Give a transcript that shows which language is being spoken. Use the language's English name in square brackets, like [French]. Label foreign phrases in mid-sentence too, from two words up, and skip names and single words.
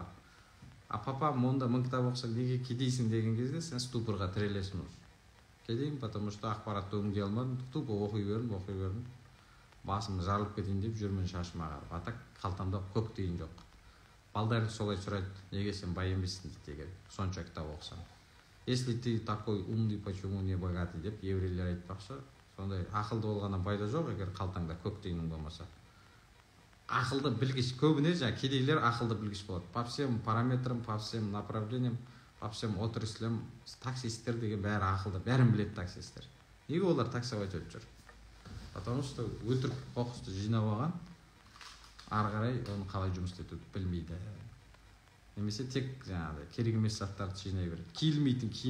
[Kazakh] Папам онда 1000 кітап оқысаң неге кедейсің деген кезде сен ступорға тірелесің уже. Кедеймін, [Russian] потому что [Kazakh] ақпаратты өңдей алмадым, тупо оқи бердім. Басым жарылып кетейін деп жүрмін шашым ағарып. Атак қалтамда көк тиын жоқ. Балдарың солай сұрайды, неге сен бай емессің дейді егер сонша кітап оқысаң. [Russian] Если ты такой умный, почему не богатый [Kazakh] деп еврейлер айтпақшы. Сондай ақылды болғаннан пайда жоқ, егер қалтаңда көк тиының болмаса. Ақылды білгіш, көбіне кедейлер ақылды білгіш болады. [Russian] По всем параметрам, по всем направлениям, по всем отраслям [Kazakh] таксисттер деген бәрі ақылды, бәрін біледі таксисттер. Неге олар таксовать етіп жүр? [Russian] Потому что [Kazakh] өтірік қоқысты жинап алған, ары қарай оны қалай жұмыс етуді білмейді. Немесе тек керек емес заттарды жинай береді.